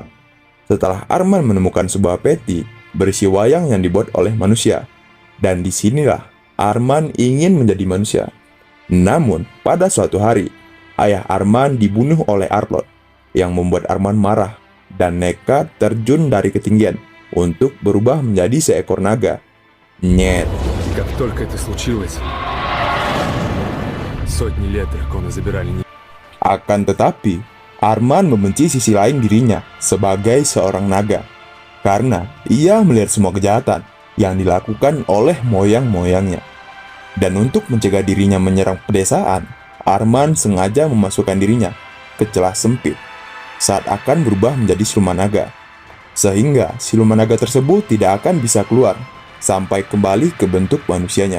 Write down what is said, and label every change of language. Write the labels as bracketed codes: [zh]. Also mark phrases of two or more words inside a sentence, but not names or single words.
[id] Setelah Arman menemukan sebuah peti berisi wayang yang dibuat oleh manusia. Dan disinilah Arman ingin menjadi manusia. Namun, pada suatu hari, ayah Arman dibunuh oleh Arlot, yang membuat Arman marah dan nekat terjun dari ketinggian untuk berubah menjadi seekor naga. [ru] Nyet. Как только это случилось, сотни лет драконы забирали. [id] Akan tetapi, Arman membenci sisi lain dirinya sebagai seorang naga, karena ia melihat semua kejahatan yang dilakukan oleh moyang-moyangnya. Dan untuk mencegah dirinya menyerang pedesaan, Arman sengaja memasukkan dirinya ke celah sempit saat akan berubah menjadi siluman naga, sehingga siluman naga tersebut tidak akan bisa keluar sampai kembali ke bentuk manusianya.